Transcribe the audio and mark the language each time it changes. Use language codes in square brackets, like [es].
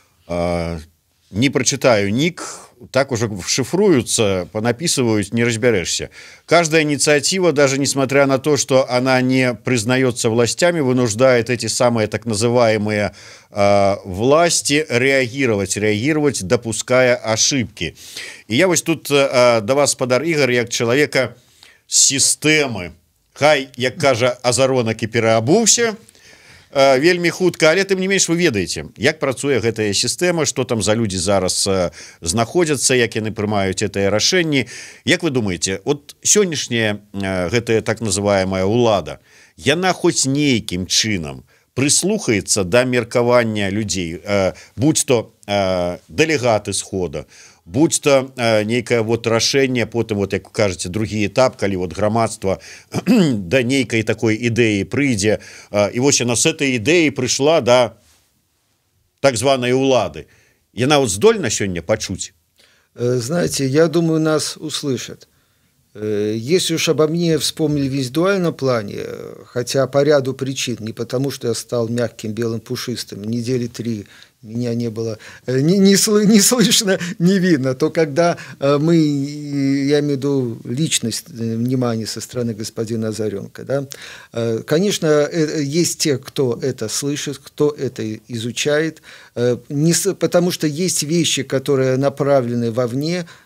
[ru] Не прочитаю ник, так уже шифруются, понаписывают, не разберешься. Каждая инициатива, даже несмотря на то, что она не признается властями, вынуждает эти самые так называемые власти реагировать, допуская ошибки. И я вот тут до вас, [be] спадар Игорь, як человека системы, хай, як кажа Азаронак, і переобувся, вельмі хутка, але тым не менш вы ведаеце, як працуе гэтая сістэма, што там за людзі зараз знаходзяцца, як яны прымаюць гэтыя рашэнні. Як вы думаеце, от сённяшняя гэтая так называемая ўлада, яна хоць нейкім чынам прыслухаецца да меркавання людзей, будь то дэлегаты схода, будь то нейкае вот рашэнне, потым, вот як кажаце, другі этап, калі вот грамадства да нейкай такой ідэі прыйдзе, і вось яна с этой ідэі прыйшла да так званай улады. Яна вот здольна сёння пачуць? [ru] Знаете, я думаю, нас услышат. Если уж обо мне вспомнили в визуальном плане, хотя по ряду причин, не потому что я стал мягким, белым, пушистым, недели 3 меня не было не слышно, не видно, то когда мы, я имею в виду личность, внимание со стороны господина Азаренка, да, конечно, есть те, кто это слышит, кто это изучает, потому что есть вещи, которые направлены вовне.